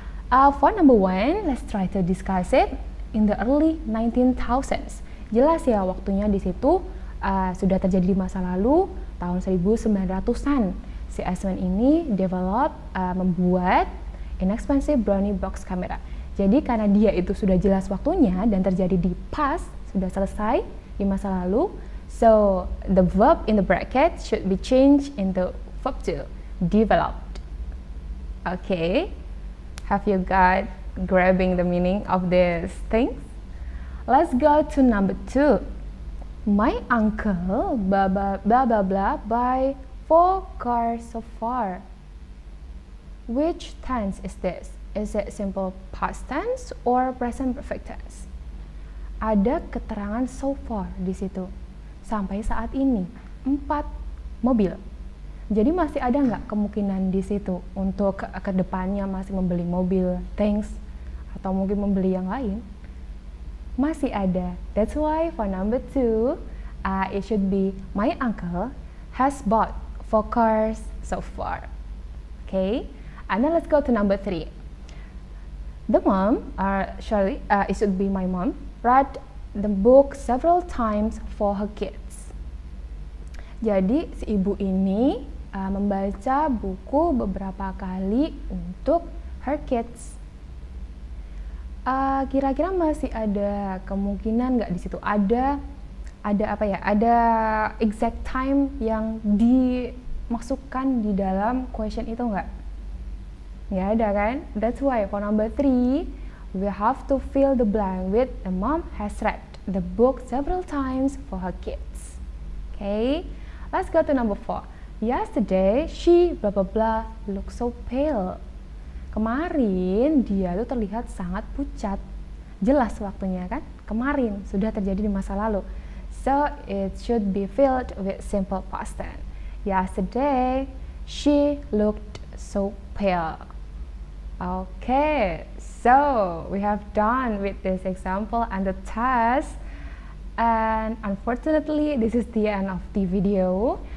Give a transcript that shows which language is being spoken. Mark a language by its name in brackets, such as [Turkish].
[English] For number 1, let's try to discuss it in the early 19,000s. [Indonesian] Jelas ya waktunya di situ sudah terjadi di masa lalu tahun 1900-an. Si Eastman ini membuat [English] inexpensive brownie box camera. [Indonesian] Jadi karena dia itu sudah jelas waktunya dan terjadi di past, sudah selesai di masa lalu, [English] so the verb in the bracket should be changed into verb to developed. Okay, have you got grabbing the meaning of these things? Let's go to number 2. My uncle blah blah blah blah blah buy 4 cars so far. Which tense is this? Is it simple past tense or present perfect tense? [Indonesian] ada keterangan [English] so far [Indonesian] di situ. Sampai saat ini 4 mobil. Jadi masih ada nggak kemungkinan di situ untuk ke depannya masih membeli mobil, [English] things, [Indonesian] atau mungkin membeli yang lain? Masih ada. [English] That's why for number 2, it should be my uncle has bought 4 cars so far. Okay, and then let's go to number 3. The mom, it should be my mom, read the book several times for her kids. [Indonesian] Jadi si ibu ini membaca buku beberapa kali untuk [English] her kids. [Indonesian] Kira-kira masih ada kemungkinan nggak di situ? Ada apa ya? Ada [English] exact time [Indonesian] yang dimasukkan di dalam question itu nggak? Nggak ada kan? [English] That's why for number 3, we have to fill the blank with the mom has read the book several times for her kids. Okay, let's go to number 4. Yesterday she blah blah blah looks so pale. [Indonesian] Kemarin dia tuh terlihat sangat pucat. Jelas waktunya kan? Kemarin sudah terjadi di masa lalu. [English] So it should be filled with simple past tense. Yesterday she looked so pale. Okay, so we have done with this example and the test, and unfortunately this is the end of the video.